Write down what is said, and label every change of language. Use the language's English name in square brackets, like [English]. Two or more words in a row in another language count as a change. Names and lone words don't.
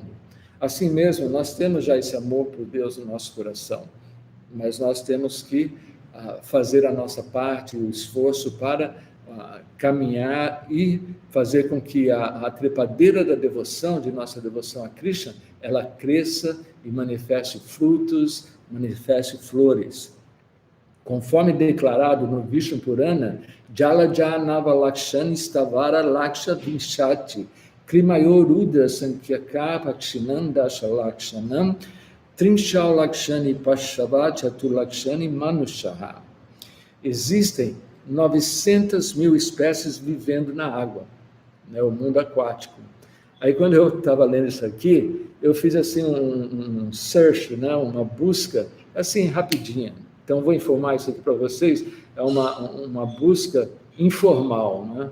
[Portuguese] Assim mesmo, nós temos já esse amor por Deus no nosso coração, mas nós temos que fazer a nossa parte, o esforço para caminhar e fazer com que a trepadeira da devoção, de nossa devoção a Krishna, ela cresça e manifeste frutos, manifeste flores. Conforme declarado no Vishnu Purana, [Sanskrit] जलजा नवलक्षाणि स्थावरा लक्ष विंशति कृमयो रुद्र संख्यकाः पक्षिणां दशलक्षणम् त्रिंशल् लक्षाणि पशवः चतुर्लक्षाणि मानुषाः. [Portuguese] Existem 900.000 espécies vivendo na água, né, o mundo aquático. Aí quando eu estava lendo isso aqui, eu fiz assim um search, né, uma busca, assim, rapidinha. Então, vou informar isso aqui para vocês, é uma busca informal, né?